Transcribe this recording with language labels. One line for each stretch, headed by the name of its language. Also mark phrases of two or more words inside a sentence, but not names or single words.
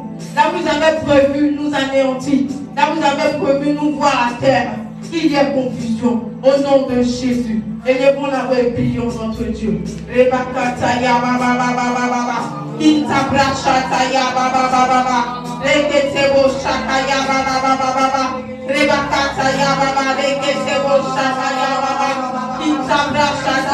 French: Là où vous avez prévu nous anéantir, là où vous avez prévu nous voir à terre, qu'il y ait confusion au nom de Jésus. Élevons la voix et prions notre Dieu. Rebakataya baba baba baba. Intabrachataya baba baba baba. Reketebo shakaya baba baba baba. Rebakataya baba reketebo shakaya baba. Intabrachataya baba baba.